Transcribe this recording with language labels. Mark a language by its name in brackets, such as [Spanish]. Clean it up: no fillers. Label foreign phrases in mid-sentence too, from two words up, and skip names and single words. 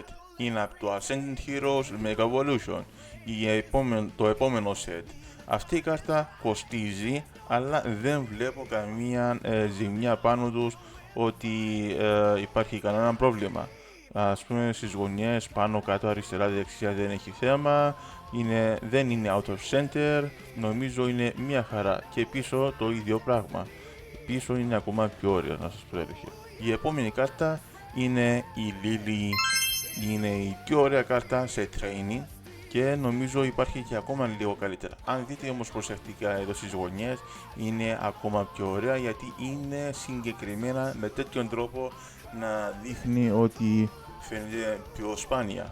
[Greek] Είναι από το Ascendant Heroes Mega Evolution. Το επόμενο set. Αυτή η κάρτα κοστίζει, αλλά δεν βλέπω καμία ζημιά πάνω τους, ότι υπάρχει κανένα πρόβλημα. Ας πούμε στις γωνιές, πάνω κάτω, αριστερά, δεξιά δεν έχει θέμα. Δεν είναι [English] out of center, [Greek] νομίζω είναι μια χαρά. Και πίσω το ίδιο πράγμα. Πίσω είναι ακόμα πιο ωραία, να σας πω. Η επόμενη κάρτα είναι η Lily. Είναι η πιο ωραία κάρτα σε training και νομίζω υπάρχει και ακόμα λίγο καλύτερα. Αν δείτε όμως προσεκτικά εδώ στις γωνιές, είναι ακόμα πιο ωραία, γιατί είναι συγκεκριμένα με τέτοιον τρόπο να δείχνει ότι φαίνεται πιο σπάνια.